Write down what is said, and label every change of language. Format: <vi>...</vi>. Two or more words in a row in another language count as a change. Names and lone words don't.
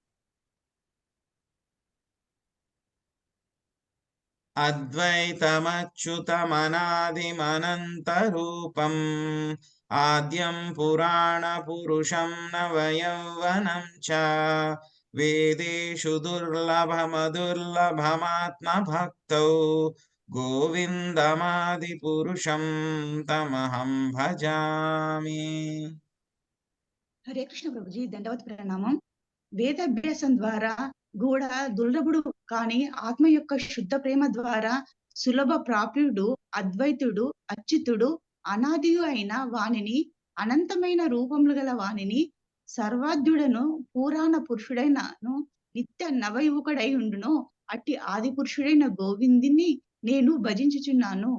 <sa>అద్వైతమచ్యుతమనాదిమనంతరూపం ఆద్యం పురాణ పురుషం నవయౌవనం చ వేదేషు దుర్లభమదుర్లభమాత్మ భక్తౌ గోవిందమాది పురుషం తమహం భజామి. హరే కృష్ణ ప్రభుజీ దండవత్ ప్రణామం.</sa> <te>వేదాభ్యాసం ద్వారా కూడా దుర్లభుడు కాని ఆత్మ యొక్క శుద్ధ ప్రేమ ద్వారా సులభ ప్రాప్యుడు అద్వైతుడు అచ్యుతుడు అనాదియు అయిన వానిని అనంతమైన రూపములు గల వానిని సర్వాద్యుడను పురాణ పురుషుడైనను నిత్య నవయువకుడై ఉండును అట్టి ఆది పురుషుడైన గోవిందుని నేను భజించుచున్నాను.</te>